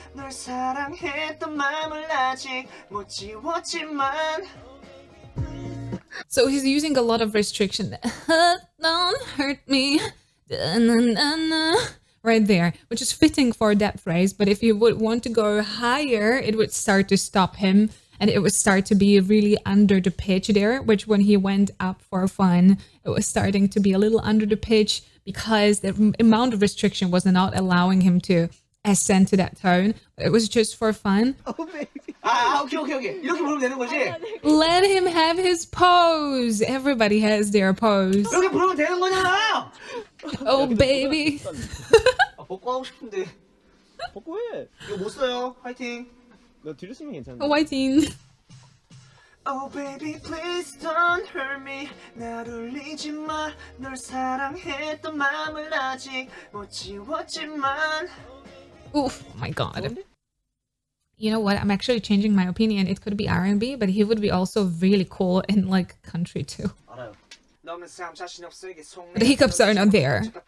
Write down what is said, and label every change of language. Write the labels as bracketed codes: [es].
[ko] 널 사랑했던 마음을 아직 못 지웠지만. [en] So he's using a lot of restriction. Don't hurt me. Right there, which is fitting for that phrase. But if you would want to go higher, it would start to stop him. And it would start to be really under the pitch there, which when he went up for fun, it was starting to be a little under the pitch because the amount of restriction was not allowing him to ascend to that tone. It was just for fun. Oh, baby. 오케이. [ko] 이렇게 부르면 되는 거지? [en] Let him have his pose. Everybody has their pose. [ko] 이렇게 부르면 되는 거잖아. [en] Oh, baby. [ko] 복고 하고 싶은데. 복고 해. 이거 못 써요. 화이팅. 너 뒤로 쓰면 괜찮은데. [en] Whiting. Oh baby please don't hurt me. [ko] 날 울리지 마. 널 사랑했던 마음을 아직 못 지웠지만. [en] Oof, oh my god. You know what? I'm actually changing my opinion. It could be R&B, but he would be also really cool in like country too. The hiccups are not there.